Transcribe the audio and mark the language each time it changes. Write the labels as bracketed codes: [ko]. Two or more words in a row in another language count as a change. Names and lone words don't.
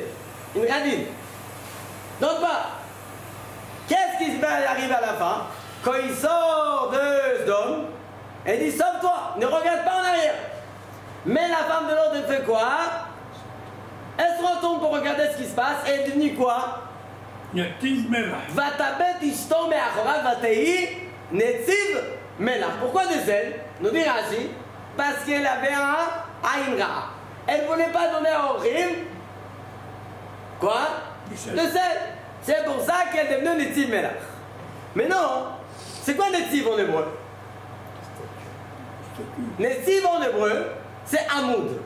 [fr] Une radine. Donc pas. Qu'est-ce qui va arriver à la fin? Quand il sort de Sodome, elle dit, sauve-toi, ne regarde pas en arrière. Mais la femme de l'autre, elle fait quoi? Elle se retourne pour regarder ce qui se passe et elle est devenue quoi? [he] Netiv Melach. Vatabet ishto me'achora vatei netiv melach. [fr] Pourquoi de sel? Nous dit Rashi, parce qu'elle avait un aïn ra. Elle ne voulait pas donner à Orim quoi? De sel. C'est pour ça qu'elle est devenue [he] netiv melach. [fr] Mais non, c'est quoi netiv en hébreu? Netiv en hébreu, c'est amoud.